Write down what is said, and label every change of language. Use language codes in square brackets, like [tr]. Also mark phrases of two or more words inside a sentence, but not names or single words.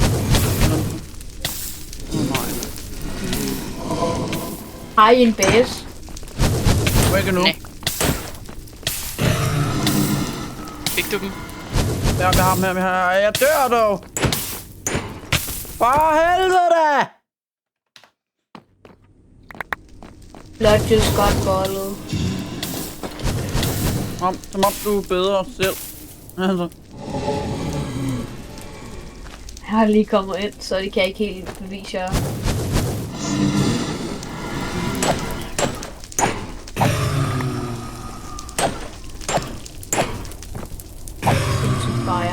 [da] Nej. Har I en base? Ikke nu. Nej. Fik du dem? Ja, jeg har dem her. Jeg dør dog. For helvede! [en] Blood just got bottled. [da] Som om du er bedre selv. Altså. Jeg har lige kommet ind, så det kan jeg ikke helt bevise jer. Fire.